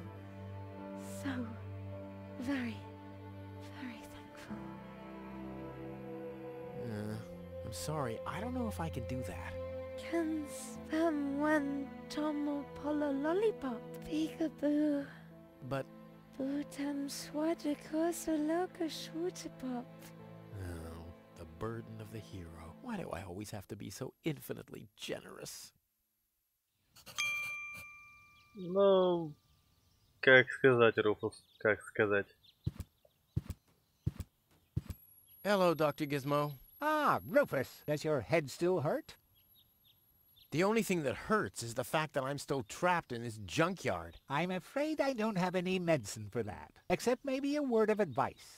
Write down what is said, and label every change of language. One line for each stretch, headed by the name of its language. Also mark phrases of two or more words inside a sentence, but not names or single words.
English: So very, very thankful. I'm sorry. I don't know if I can do that. Can spam one tomo polo lollipop. Peekaboo. But... Bootam swadikosa loka shwootapop. Oh, the burden of the hero. Why do I always have to be so infinitely generous?
Russian: Ну, как сказать, Руфус, как сказать.
English: Hello, Dr. Gizmo. Ah, Rufus, does your head still hurt? The only thing that hurts is the fact that I'm still trapped in this junkyard. I'm afraid I don't have any medicine for that, except maybe a word of advice.